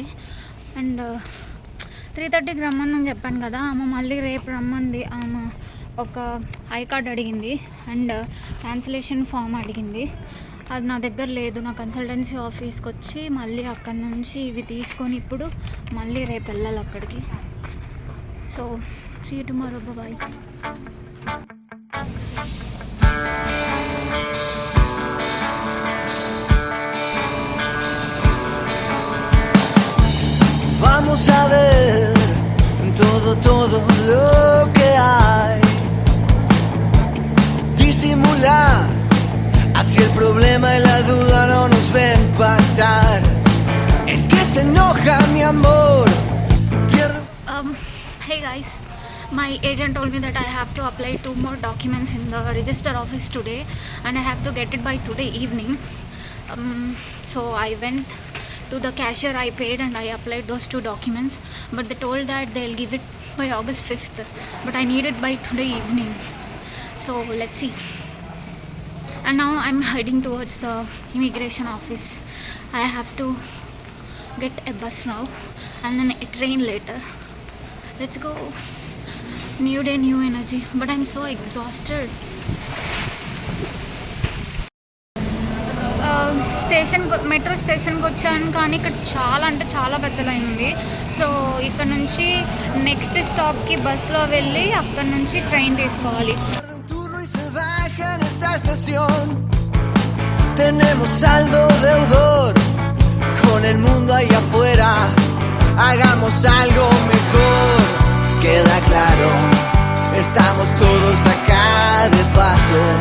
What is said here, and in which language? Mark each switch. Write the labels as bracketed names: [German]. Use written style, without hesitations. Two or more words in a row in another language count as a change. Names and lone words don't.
[Telugu] అండ్ 3:30కి రమ్మని చెప్పాను కదా, ఆమె మళ్ళీ రేపు రమ్మంది. ఆమె ఒక [English] I card [Telugu] అడిగింది అండ్ [English] cancellation form [Telugu] అడిగింది. అది నా దగ్గర లేదు. నా [English] consultancy officeకి [Telugu] వచ్చి మళ్ళీ అక్కడి నుంచి ఇవి తీసుకొని ఇప్పుడు మళ్ళీ రేపు వెళ్ళాలి అక్కడికి. [English] So see you tomorrow. Bye. [Spanish] Vamos a ver todo lo que hay. Disimular, así el problema y la duda no nos ven pasar. El que se enoja, mi amor, pierde. [English] Hey guys, my agent told me that I have to apply 2 more documents in the register office today and I have to get it by today evening. So I went to the cashier. I paid and I applied those 2 documents, but they told that they'll give it by August 5th, but I need it by today evening. So let's see. And now I'm heading towards the immigration office. I have to get a bus now and then a train later. Let's go. New day, new energy, but I'm so exhausted. metro stationకి [Telugu] వచ్చాను, కానీ ఇక్కడ చాలా అంటే చాలా పెద్ద లైన్ ఉంది. సో ఇక్కడ నుంచి [English] next stopకి [Telugu] బస్లో వెళ్ళి అక్కడ నుంచి ట్రైన్ తీసుకోవాలి. [Spanish] Tenemos saldo deudor con el mundo allá afuera. Hagamos algo mejor. Queda claro, estamos todos acá de paso.